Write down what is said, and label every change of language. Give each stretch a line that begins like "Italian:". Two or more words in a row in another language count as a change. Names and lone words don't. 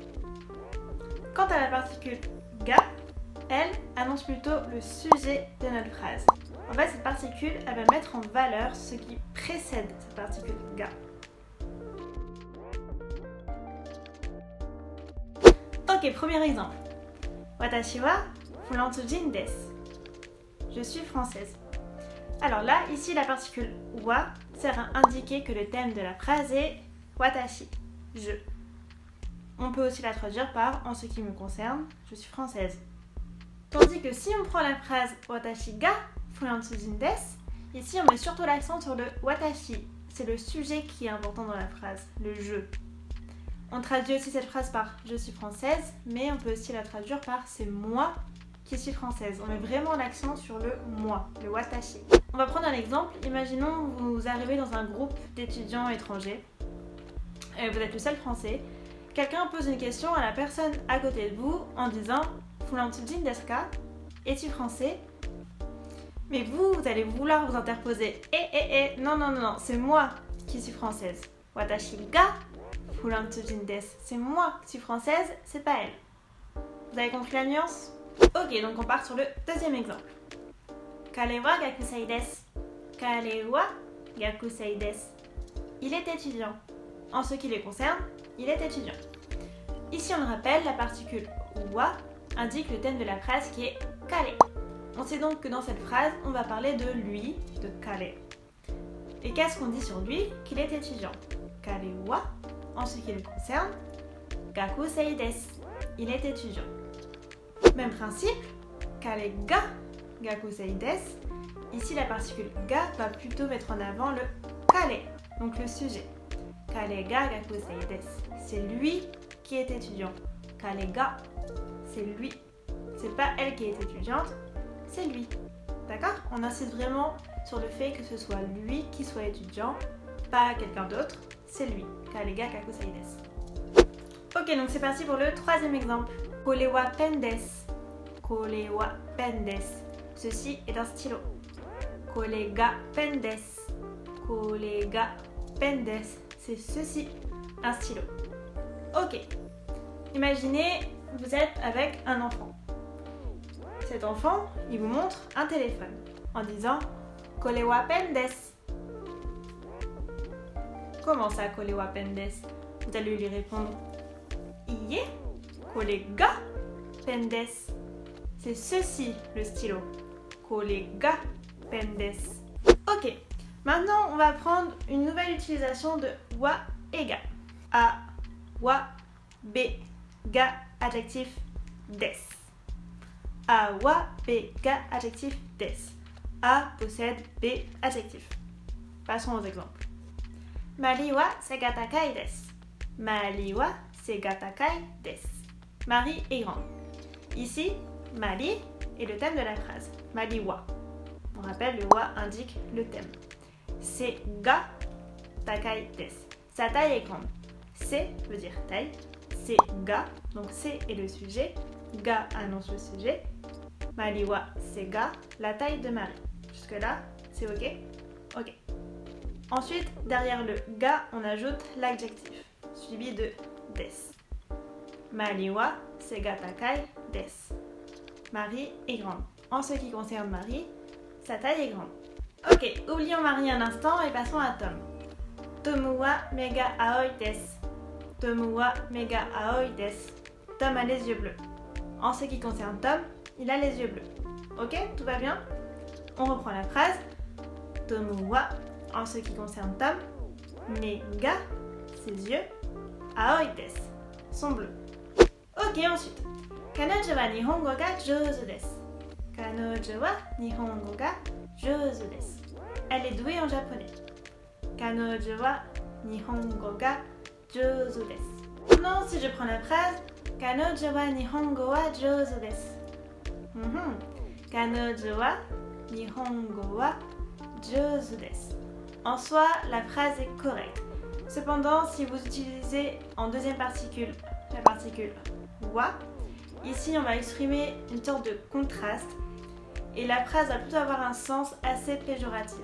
French: Quant à la particule ga, elle annonce plutôt le sujet de notre phrase. En fait, cette particule, elle va mettre en valeur ce qui précède cette particule ga. Ok, premier exemple.
Japanese: 私はフランス人です.
French: Je suis française. Alors là, ici, la particule wa sert à indiquer que le thème de la phrase est watashi, je. On peut aussi la traduire par en ce qui me concerne, je suis française. Tandis que si on prend la phrase
Japanese: 私がフランス人です,
French: ici on met surtout l'accent sur le watashi. C'est le sujet qui est important dans la phrase, le je. On traduit aussi cette phrase par « je suis française », mais on peut aussi la traduire par « c'est moi qui suis française ». On met vraiment l'accent sur le « moi », le « watashi ». On va prendre un exemple. Imaginons que vous arrivez dans un groupe d'étudiants étrangers. Vous êtes le seul français. Quelqu'un pose une question à la personne à côté de vous en disant «
Japanese: フランス人ですか ?»
French: Es-tu français? Mais vous allez vouloir vous interposer « non, c'est moi qui suis française.
Japanese: 私がフランス人です.
French: C'est moi qui suis française, c'est pas elle. » Vous avez compris la nuance? Ok, donc on part sur le deuxième exemple.
Japanese: 彼は学生です. 彼は学生です.
French: Il est étudiant. En ce qui les concerne, il est étudiant. Ici, on le rappelle, la particule wa indique le thème de la phrase qui est kare. On sait donc que dans cette phrase, on va parler de lui, de kare. Et qu'est-ce qu'on dit sur lui? Qu'il est étudiant.
Japanese: 彼は,
French: en ce qui le concerne,
Japanese: 学生です.
French: Il est étudiant. Même principe,
Japanese: 彼が学生です.
French: Ici, la particule ga va plutôt mettre en avant le kare, donc le sujet.
Japanese: 彼が学生です.
French: C'est lui qui est étudiant.
Japanese: 彼が,
French: c'est lui. C'est pas elle qui est étudiante, c'est lui. D'accord? On insiste vraiment sur le fait que ce soit lui qui soit étudiant, pas quelqu'un d'autre, c'est lui.
Japanese: 彼が学生です.
French: Ok, donc c'est parti pour le troisième exemple.
Japanese: これはペンです. これはペンです.
French: Ceci est un stylo.
Japanese: これがペンです。これがペンです.
French: C'est ceci, un stylo. Ok. Imaginez, vous êtes avec un enfant. Cet enfant, il vous montre un téléphone en disant
Japanese: これはペンです.
French: Comment ça,
Japanese: これはペンです?
French: Vous allez lui répondre
Japanese: いいえ、これがペンです.
French: C'est ceci le stylo.
Japanese: これがペンです.
French: Ok, maintenant on va prendre une nouvelle utilisation de wa et ga. A, wa, b, ga, adjectif desu. A, wa, b, ga, adjectif desu. A possède b, adjectif. Passons aux exemples.
Japanese: マリは背が高いです。マリは背が高いです.
French: Marie est grande. Ici, Mari est le thème de la phrase.
Japanese: マリは.
French: On rappelle, le wa indique le thème.
Japanese: 背が高いです.
French: Sa taille est grande. C'est veut dire taille. C'est ga, donc c'est est le sujet. Ga annonce le sujet.
Japanese: マリは
French: c'est ga, la taille de Marie. Jusque là, c'est ok? Ok. Ensuite, derrière le ga, on ajoute l'adjectif, suivi de des.
Japanese: マリは背が高いです.
French: Marie est grande. En ce qui concerne Marie, sa taille est grande. Ok, oublions Marie un instant et passons à Tom.
Japanese: トムは目が青いです。トムは目が青いです.
French: Tom a les yeux bleus. En ce qui concerne Tom, il a les yeux bleus. Ok, tout va bien? On reprend la phrase.
Japanese: トムは,
French: en ce qui concerne Tom,
Japanese: 目が,
French: ses yeux,
Japanese: 青いです,
French: sont bleus. Ok, ensuite.
Japanese: 彼女は日本語が上手です。彼女は日本語が上手です.
French: Elle est douée en japonais.
Japanese: 彼女は日本語が上手です.
French: Maintenant, si je prends la phrase,
Japanese: 彼女は日本語は上手です. 彼女は日本語は上手です.
French: En soi, la phrase est correcte. Cependant, si vous utilisez en deuxième particule la particule wa, ici on va exprimer une sorte de contraste et la phrase va plutôt avoir un sens assez péjoratif.